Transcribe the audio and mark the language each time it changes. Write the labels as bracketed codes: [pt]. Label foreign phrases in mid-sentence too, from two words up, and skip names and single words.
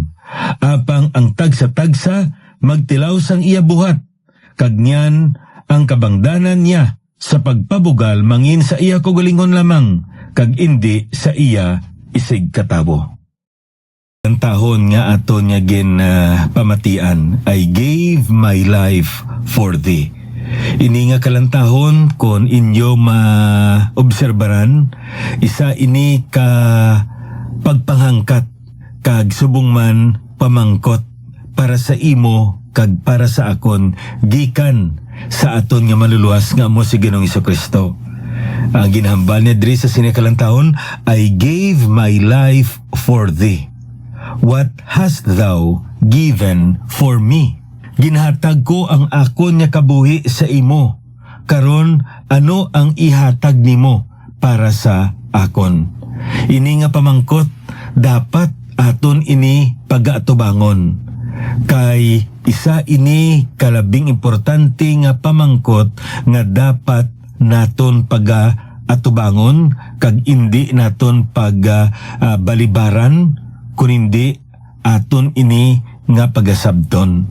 [hil] Apang ang tagsa-tagsa magtilaw sang iya buhat, kag niyan ang kabangdanan niya sa pagpabugal mangin sa iya kaugalingon lamang, kag hindi sa iya isig katabo. Ang tahon nga aton nga pamatian, [en] I gave my life for thee. [hil] Ini nga kalantahon kon inyo maobserbaran, isa ini ka pagpanghangkat kag subong man pamangkot para sa imo kag para sa akon gikan sa aton nga maluluwas nga amo si Ginoong Jesucristo. Ang ginahambal niya diri sa sinikalantahon, [en] I gave my life for thee. What hast thou given for me? [hil] Ginhatag ko ang akon nga kabuhi sa imo. Karon ano ang ihatag nimo para sa akon? Ini nga pamangkot dapat aton ini pag-atubangon. Kay isa ini kalabing importante nga pamangkot nga dapat naton pag-atubangon kag hindi naton balibaran kun hindi aton ini nga pagasabton.